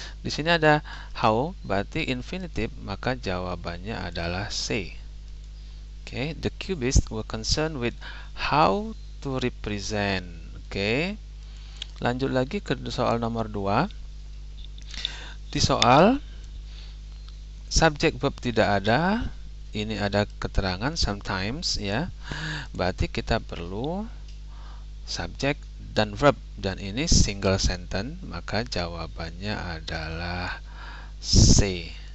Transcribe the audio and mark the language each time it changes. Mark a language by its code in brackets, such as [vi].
[id] Di sini ada how berarti infinitive, maka jawabannya adalah C. [en] Oke, the cubists were concerned with how to represent. [id] Oke. Lanjut lagi ke soal nomor 2. Di soal subjek verb tidak ada, ini ada keterangan sometimes ya. Berarti kita perlu subjek dan verb, dan ini single sentence, maka jawabannya adalah C.